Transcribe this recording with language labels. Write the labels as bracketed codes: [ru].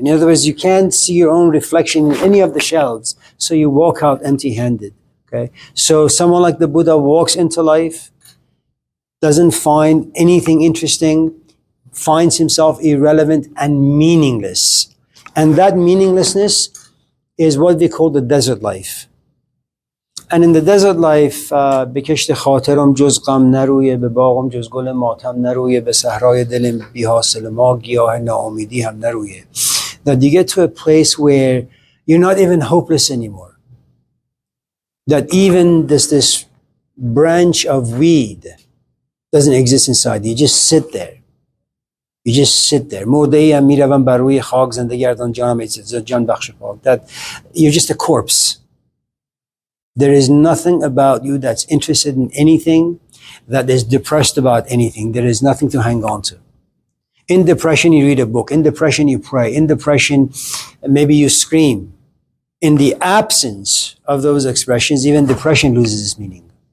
[en] In other words, you can't see your own reflection in any of the shelves, so you walk out empty-handed, okay? So someone like the Buddha walks into life, doesn't find anything interesting, finds himself irrelevant and meaningless. And that meaninglessness is what we call the desert life. And in the desert life, [fa] بکشت خاطرم جز غم نرویه به باغم جز گل ماتم نرویه به صحرای دلم بی حاصل ما گیاه ناامیدی هم نرویه. [en] That you get to a place where you're not even hopeless anymore. That even this branch of weed doesn't exist inside. You just sit there. You just sit there. [fa] مرده‌ای هم میروم بر روی خاک زنده گردان جانم جان بخش پاک. [en] That you're just a corpse. There is nothing about you that's interested in anything, that is depressed about anything. There is nothing to hang on to. In depression, you read a book. In depression, you pray. In depression, maybe you scream. In the absence of those expressions, even depression loses its meaning.